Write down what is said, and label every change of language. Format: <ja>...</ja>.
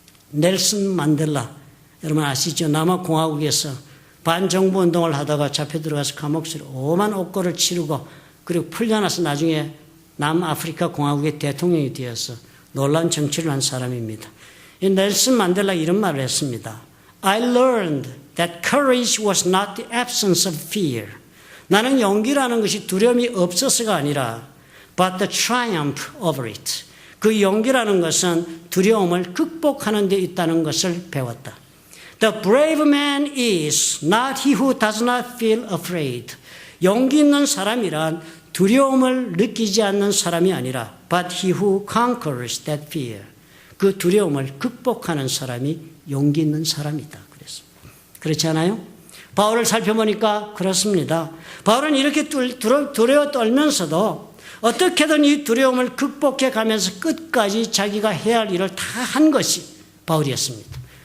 <ko>넬슨 만델라, 여러분 아시죠? 남아공화국에서 반정부 운동을 하다가 잡혀 들어가서 감옥수로 오만 옥고를 치르고 그리고 풀려나서 나중에 남아프리카 공화국의 대통령이 되어서 놀라운 정치를 한 사람입니다. 이 넬슨 만델라 이런 말을 했습니다.</ko> <en>I learned that courage was not the absence of fear.</en> <ko>나는 용기라는 것이 두려움이 없어서가 아니라</ko> <en>but the triumph over it.</en> <ko>그 용기라는 것은 두려움을 극복하는 데 있다는 것을 배웠다.</ko> <en>The brave man is not he who does not feel afraid.</en> <ko>용기 있는 사람이란 두려움을 느끼지 않는 사람이 아니라</ko> <en>but he who conquers that fear.</en> <ko>그 두려움을 극복하는 사람이 용기 있는 사람이다. 그랬습니다. 그렇지 않아요? 바울을 살펴보니까 그렇습니다. 바울은 이렇게 두려워 떨면서도 어떻게든 이 두려움을 극복해 가면서 끝까지 자기가 해야 할 일을 다 한 것이 바울이었습니다.</ko>